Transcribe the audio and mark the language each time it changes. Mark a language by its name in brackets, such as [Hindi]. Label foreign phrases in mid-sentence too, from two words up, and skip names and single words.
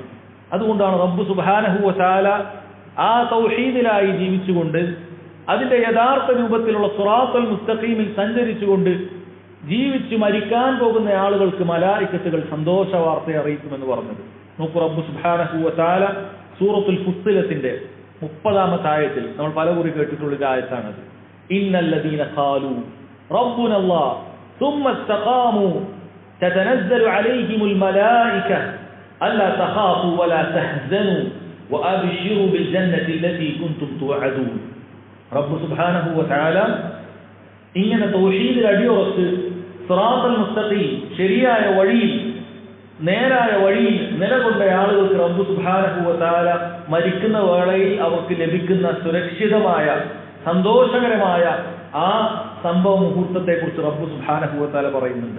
[Malayalam] അതുകൊണ്ടാണ് റബ്ബ് [Arabic] سبحانه وتعالى [Malayalam] ആ തൗഹീദിലായി ജീവിച്ചുകൊണ്ട് അതിന്റെ യഥാർത്ഥ രൂപത്തിലുള്ള [Arabic] الصراط المستقيم [Malayalam] സഞ്ചരിച്ചുകൊണ്ട് ജീവിച്ച് മരിക്കാൻ പോകുന്ന ആളുകൾക്ക് മലായികത്തുകൾ സന്തോഷ വാർത്ത അറിയിക്കുമെന്ന് പറഞ്ഞത്. നോക്കൂ, റബ്ബ് [Arabic] سبحانه وتعالى [Malayalam] സൂറത്തുൽ ഫുസ്സിലത്തിന്റെ 30-ാമത്തെ ആയത്തിൽ നമ്മൾ പലകുറി കേട്ടിട്ടുള്ള ഒരു ആയത്താണത്. [Arabic] إن الذين قالوا ربنا الله ثم استقاموا تتنزل عليهم الملائكة ألا تخافوا ولا تحزنوا وأبشروا بالجنة التي كنتم توعدون. [Malayalam] റബ്ബ് [Arabic] سبحانه وتعالى [Malayalam] ഇങ്ങനെ തൗഹീദിൽ അടിയുറച്ച് [Arabic] الصراط المستقيم [Malayalam] ശരിയായ വഴിയിൽ നേരായ വഴിയിൽ നിലകൊണ്ട ആളുകൾക്ക് റബ്ബ് [Arabic] سبحانه وتعالى [Malayalam] മരിക്കുന്ന വേളയിൽ അവർക്ക് ലഭിക്കുന്ന സുരക്ഷിതമായ സന്തോഷകരമായ ആ സംഭവ മുഹൂർത്തത്തെ കുറിച്ച് റബ്ബ് [Arabic] سبحانه وتعالى [Malayalam] പറയുന്നുണ്ട്.